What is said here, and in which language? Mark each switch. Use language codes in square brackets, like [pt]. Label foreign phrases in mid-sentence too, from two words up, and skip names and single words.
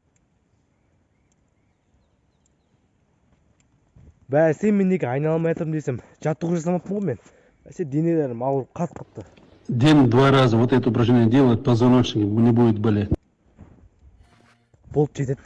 [kk] Бәсе мен неге айналамай жатырмын десем, жаттығу жасамаппын ғой мен. Бәсе денелерім ауырып қатты. [ru] День 2 раза вот это упражнение делать, позвоночник не будет болеть. [kk] Болып жетеді.